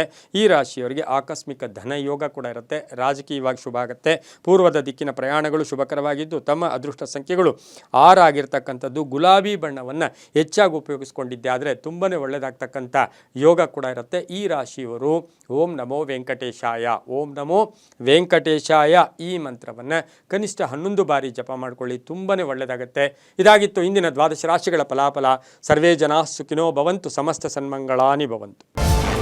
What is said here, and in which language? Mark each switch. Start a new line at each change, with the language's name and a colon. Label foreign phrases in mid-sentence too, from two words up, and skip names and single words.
Kannada: ಈ ರಾಶಿಯವರಿಗೆ ಆಕಸ್ಮಿಕ ಧನ ಯೋಗ ಕೂಡ ಇರುತ್ತೆ. ರಾಜಕೀಯವಾಗಿ ಶುಭ ಆಗುತ್ತೆ. ಪೂರ್ವದ ದಿಕ್ಕಿನ ಪ್ರಯಾಣಗಳು ಶುಭಕರವಾಗಿದ್ದು ತಮ್ಮ ಅದೃಷ್ಟ ಸಂಖ್ಯೆಗಳು 6 ಆಗಿರ್ತಕ್ಕಂಥ ಗುಲಾಬಿ ಬಣ್ಣವನ್ನು ಹೆಚ್ಚಾಗಿ ಉಪಯೋಗಿಸ್ಕೊಂಡಿದ್ದೆ ಆದರೆ ತುಂಬಾ ಒಳ್ಳೆಯದಾಗ್ತಕ್ಕಂಥ ಯೋಗ ಕೂಡ ಇರುತ್ತೆ. ಈ ರಾಶಿಯವರು
Sanskrit: ಓಂ ನಮೋ ವೆಂಕಟೇಶಾಯ, ಓಂ ನಮೋ ವೆಂಕಟೇಶಾಯ
Kannada: ಈ ಮಂತ್ರವನ್ನು ಕನಿಷ್ಠ 11 ಬಾರಿ ಜಪ ಮಾಡ್ಕೊಳ್ಳಿ, ತುಂಬಾ ಒಳ್ಳೆಯದಾಗುತ್ತೆ. ಇದಾಗಿತ್ತು ಇಂದಿನ 12 ರಾಶಿಗಳ ಫಲಾಫಲ.
Sanskrit: ಸರ್ವೇ ಜನಾ ಸುಖಿನೋ ಭವಂತು, ಸಮಸ್ತ ಸನ್ಮಂಗಳಾನಿ ಭವಂತು.